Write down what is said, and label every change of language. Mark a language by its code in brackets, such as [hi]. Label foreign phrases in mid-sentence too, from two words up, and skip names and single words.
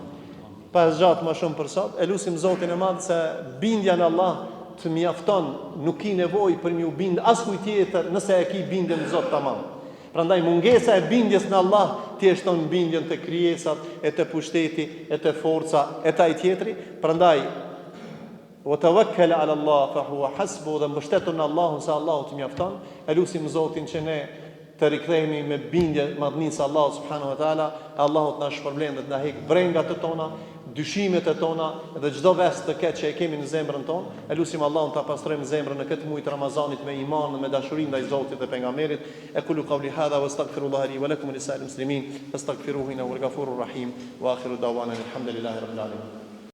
[sq] Pa zgjat më shumë për sot. Elusim Zotin e Madh se bindja në Allah të mjafton, nuk ki nevojë për më u bind askujt tjetër nëse e ki bindjen në Zot tamam. Prandaj mungesa e bindjes në Allah ti e shton bindjen te krijesat, e te pushteti, e te forca, e te ai tjetri. [ar] Prandaj وتوكل على الله فهو حسبه, [sq] dhe mbështetu në Allahun se Allahu të mjafton. Elusim Zotin që ne të rikthehemi me bindje madhnisë Allahu [ar] سبحانه وتعالى. [sq] Allahu të na shpërblen dhe të na heq brengat e tona, dyshimet e tona dhe çdo vest të keq që e kemi në zemrën tonë. Elusim Allahun ta pastrojmë zemrën në këtë muaj të Ramazanit me iman dhe me dashuri ndaj Zotit dhe pejgamberit. [ar] أقول قولي هذا وأستغفر الله لي ولكم ولسائر المسلمين فاستغفروه إنه الغفور الرحيم وآخر دعوانا الحمد لله رب العالمين.